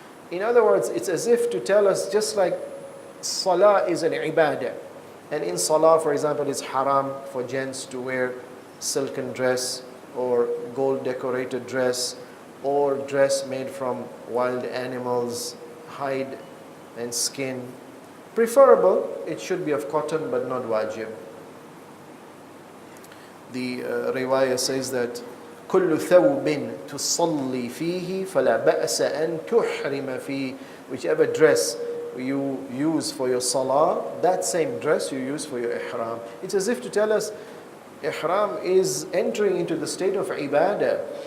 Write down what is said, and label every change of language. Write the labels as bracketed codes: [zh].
[en] In other words, it's as if to tell us, just like salah is an ibadah, and in salah, for example, it's haram for gents to wear silken dress or gold decorated dress or dress made from wild animals, hide and skin. Preferable, it should be of cotton, but not wajib. The riwayah says that [ar] كل ثوب تصلي فيه فلا بأس أن تحرم فيه. [en] Whichever dress you use for your salah, that same dress you use for your ihram. It's as if to tell us ihram is entering into the state of ibadah.